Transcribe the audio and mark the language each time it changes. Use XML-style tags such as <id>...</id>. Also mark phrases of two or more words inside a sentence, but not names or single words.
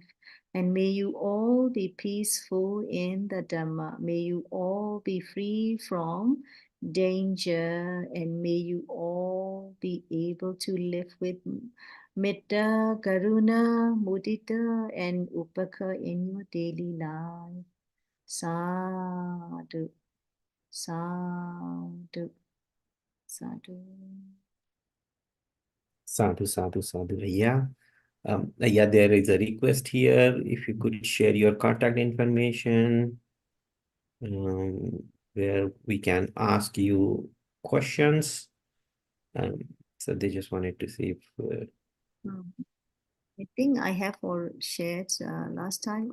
<en>And may you all be peaceful in the Dhamma. May you all be free from danger. And may you all be able to live with</en> <pi>Metta, Karuna, Mudita,</pi> <en>and Upaka in your daily life.</en> <pi>Sadhu, sadhu, sadhu. Sadhu, sadhu, sadhu, Ayya. Ayya,</pi> <en>there is a request here. If you could share your contact information, where we can ask you questions. So they just wanted to see if I think I have all shared last time.</en>